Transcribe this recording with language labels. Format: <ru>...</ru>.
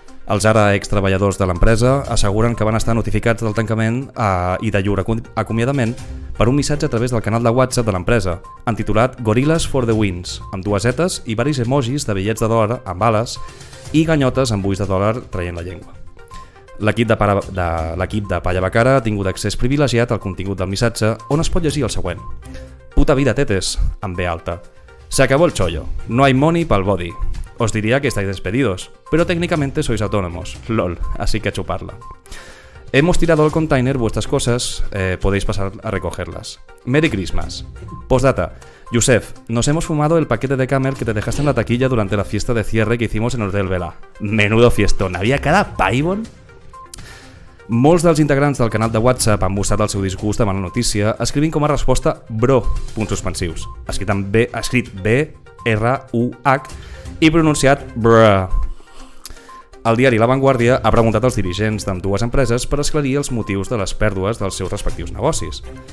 <ca>Els ara ex-treballadors de l'empresa asseguren que van estar notificats del tancament i de llur acomiadament per un missatge a través del canal de WhatsApp de l'empresa, entitulat Gorillas for the Wins, amb dues zetes i varis emojis de bitllets de dòlar amb ales i ganyotes amb ulls de dòlar traient la llengua. L'equip de Palla Bacara ha tingut accés privilegiat al contingut del missatge, on es pot llegir el següent. Puta vida, tetes, amb B alta.</ca> <es>Se acabó el chollo, no hay money pa'l body. Os diría que estáis despedidos, pero técnicamente sois autónomos, lol, así que a chuparla. Hemos tirado al container vuestras cosas, podéis pasar a recogerlas.</es> <en>Merry Christmas.</en> <es>Postdata. Yusef, nos hemos fumado el paquete de Camel que te dejaste en la taquilla durante la fiesta de cierre que hicimos en el Hotel Vela. Menudo fiestón, havia cada paibon?</es> <ca>Molts dels integrants del canal de WhatsApp han mostrat el seu disgust amb la notícia, escrivint com a resposta bro, punts suspensius, escrit B-R-U-H i pronunciat brr. El diari La Vanguardia ha preguntat als dirigents d'ambdues empreses per esclarir els motius de les pèrdues dels seus respectius negocis.</ca>